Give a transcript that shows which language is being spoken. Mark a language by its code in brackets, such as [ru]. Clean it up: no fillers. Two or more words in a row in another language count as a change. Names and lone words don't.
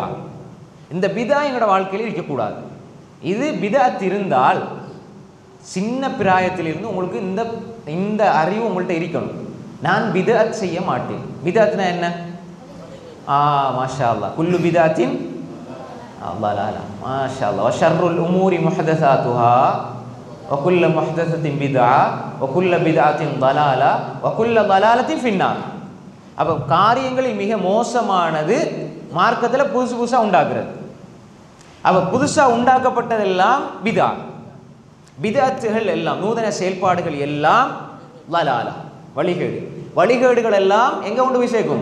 [ta] இந்த பிதா எங்களோட வாழ்க்கையில் இருக்கக்கூடாது. இது பிதாத் இருந்தால் சின்ன பிராயத்திலிருந்து உங்களுக்கு இந்த அறிவு உங்கள்கிட்ட இருக்கணும். நான் பிதாத் செய்ய மாட்டேன். பிதாத்னா என்ன? [ar] ما شاء الله، كل بدعة ضلالة ما شاء الله وشر الأمور محدثاتها وكل محدثة بدعة وكل بدعة ضلالة وكل ضلالة في النار. [ta] அப்போ காரியங்களில் மிக மோசமானது மார்க்கத்தில் புதுசு புதுசாக உண்டாக்குறது. அப்போ புதுசாக உண்டாக்கப்பட்டதெல்லாம் பிதா. பிதாத்துகள் எல்லாம், நூதன செயல்பாடுகள் எல்லாம் லலாலா, வழிகேடு. வழிகேடுகள் எல்லாம் எங்கே கொண்டு போய் சேர்க்கும்?